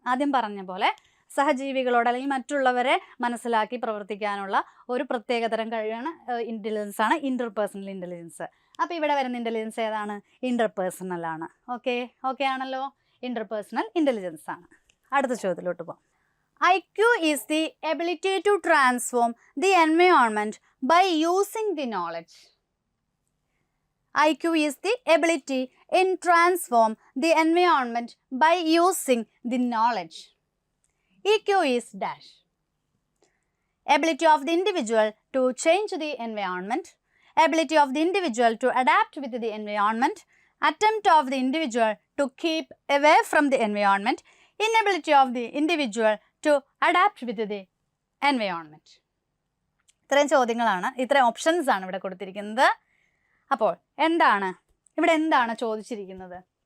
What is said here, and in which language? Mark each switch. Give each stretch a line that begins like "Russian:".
Malayalam: ആദ്യം പറഞ്ഞ പോലെ സഹജീവികളോട് അല്ലെങ്കിൽ മറ്റുള്ളവരെ മനസ്സിലാക്കി പ്രവർത്തിക്കാനുള്ള ഒരു പ്രത്യേകതരം കഴിവാണ് ഇൻ്റലിജൻസ് ആണ് ഇൻ്റർപേഴ്സണൽ ഇൻ്റലിജൻസ്. അപ്പോൾ ഇവിടെ വരുന്ന ഇൻ്റലിജൻസ് ഏതാണ്? ഇൻ്റർപേഴ്സണൽ ആണ്. ഓക്കെ ആണല്ലോ, ഇൻ്റർപേഴ്സണൽ ഇൻ്റലിജൻസ് ആണ്. അടുത്ത ചോദ്യത്തിലോട്ട് പോകാം.
English: IQ is the ability to transform the environment by using the knowledge. IQ is the ability in transform the environment by using the knowledge. EQ is dash. Ability of the individual to change the environment, ability of the individual to adapt with the environment, attempt of the individual to keep away from the environment, inability of the individual to adapt with the environment.
Malayalam: ഇത്രയും ചോദ്യങ്ങളാണ്, ഇത്രയും options ആണ് ഇവിടെ കൊടുത്തിരിക്കുന്നത്. അപ്പോൾ ഇവിടെ എന്താണ് ചോദിച്ചിരിക്കുന്നത്?